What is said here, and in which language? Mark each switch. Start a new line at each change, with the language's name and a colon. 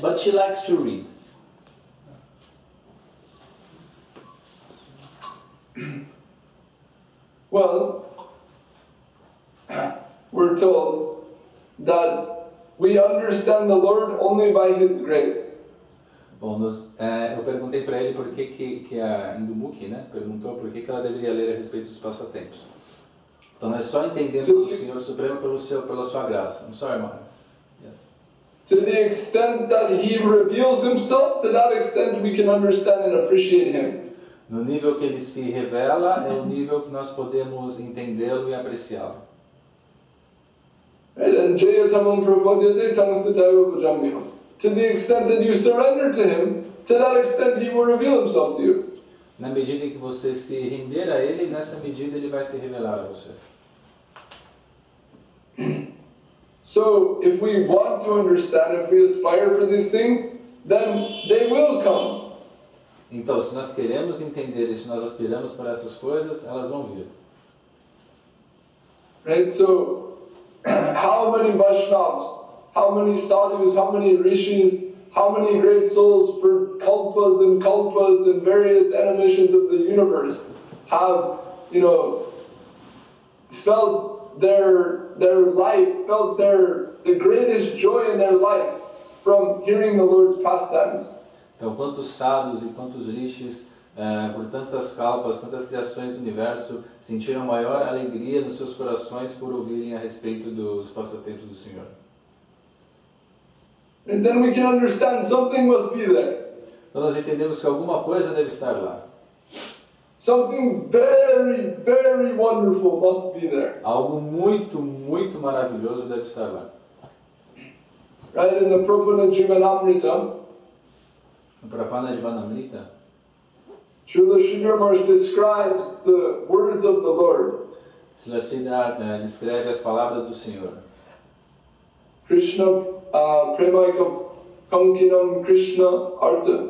English: But she likes to read. Well, we're told that we understand the Lord only by His grace.
Portuguese: Bom, eu perguntei para ele por que a Indumuki, perguntou por que ela deveria ler a respeito dos passatempos. Então nós só entendemos o Senhor Supremo pela sua graça.
English: I'm sorry, Mara. Yes. To the extent that He reveals Himself, to that extent we can understand and appreciate Him.
Portuguese: No nível que ele se revela, é o nível que nós podemos entendê-lo e apreciá-lo.
English: Right? And
Sanskrit: Jayatamam Prapadyate Tamastatayo Bhajamyam.
English: To the extent that you surrender to Him, to that extent He will reveal Himself to you.
Portuguese: Na medida em que você se render a Ele, nessa medida Ele vai se revelar a você.
English: So, if we want to understand, if we aspire for these things, then they will come.
Portuguese: Então, se nós queremos entender e se nós aspiramos para essas coisas, elas vão vir.
English: Right? So, how many Vaishnavas, how many sadhus, how many rishis, how many great souls for kalpas and various animations of the universe have, felt their life, felt the greatest joy in their life from hearing the Lord's pastimes.
Portuguese: Então, quantos sadhus e quantos rishis, por tantas kalpas, tantas criações do universo, sentiram maior alegria nos seus corações por ouvirem a respeito dos passatempos do Senhor.
English: And then we can understand something must be there.
Portuguese: Então nós entendemos que alguma coisa deve estar lá.
English: Something very, very wonderful must be there.
Portuguese: Algo muito, muito maravilhoso deve estar lá.
English: Right, in the Prabhupada Jivanamrita,
Portuguese: No Prapanadjivanamrita,
English: Srila Sridhar Maharaj describes the words of the Lord.
Portuguese: Srila Sridhar descreve as palavras do Senhor.
Sanskrit: Krishna, Premaikam Kankinam Krishna Artha.